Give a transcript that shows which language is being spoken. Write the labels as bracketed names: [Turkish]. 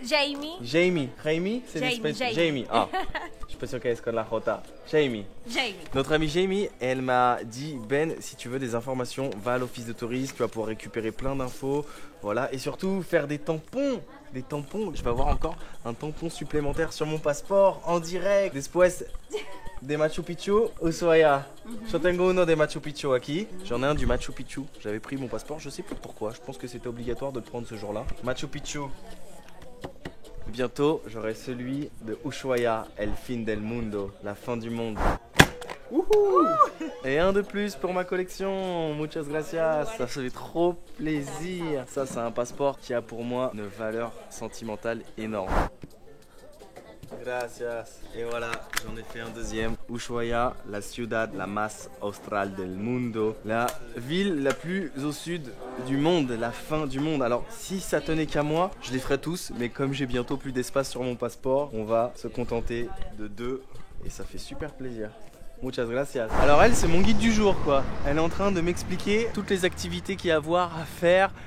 [French] Jamie. Jaime, c'est l'espèce. Jamie. Ah, je suis pas sûr qu'elle se connaît la Jota. Jamie. Notre amie Jamie, elle m'a dit Ben, si tu veux des informations, va à l'office de tourisme, tu vas pouvoir récupérer plein d'infos. Voilà, et surtout faire des tampons. Des tampons, je vais avoir encore un tampon supplémentaire sur mon passeport en direct. [Spanish] Después de Machu Picchu, Ushuaia. Yo tengo uno de Machu Picchu aquí. [French] J'en ai un du Machu Picchu. J'avais pris mon passeport, je sais plus pourquoi. Je pense que c'était obligatoire de le prendre ce jour-là. Machu Picchu. Bientôt, j'aurai celui de Ushuaia, [Spanish] El fin del mundo, [French] la fin du monde. Wouhou! Et un de plus pour ma collection, [Spanish] muchas gracias, [French] ça fait trop plaisir. Ça c'est un passeport qui a pour moi une valeur sentimentale énorme. Gracias. Et voilà, j'en ai fait un deuxième. [Spanish] Ushuaia, la ciudad la más austral del mundo. [French] La ville la plus au sud du monde, la fin du monde. Alors, si ça tenait qu'à moi, je les ferais tous. Mais comme j'ai bientôt plus d'espace sur mon passeport, on va se contenter de 2. Et ça fait super plaisir. [Spanish] Muchas gracias. [French] Alors elle, c'est mon guide du jour quoi. Elle est en train de m'expliquer toutes les activités qu'il y a à voir, à faire.